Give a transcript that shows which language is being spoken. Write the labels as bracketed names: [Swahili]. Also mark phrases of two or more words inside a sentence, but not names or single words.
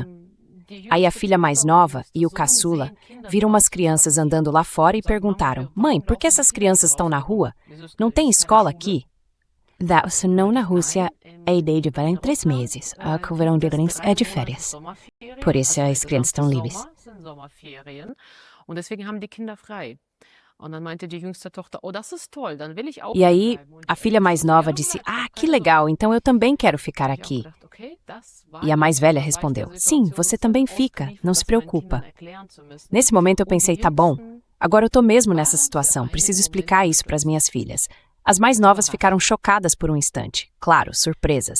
[Portuguese] Aí a filha mais nova e o caçula viram umas crianças andando lá fora e perguntaram: Mãe, por que essas crianças estão na rua? Não tem escola aqui? Não, na Rússia, a ideia de verão em 3 meses. O verão deles é de férias. Por isso as crianças estão livres. [German] Und deswegen haben die Kinder frei. Und dann meinte die jüngste Tochter, oh, das ist toll, dann will ich auch [Portuguese] E aí, [German] bleiben. Und [Portuguese] a filha mais nova disse: que legal, então eu também quero ficar aqui. E a mais velha respondeu: sim, você também fica, não se preocupa. Nesse momento eu pensei: tá bom, agora eu tô mesmo nessa situação, preciso explicar isso para as minhas filhas. As mais novas ficaram chocadas por um instante, claro, surpresas.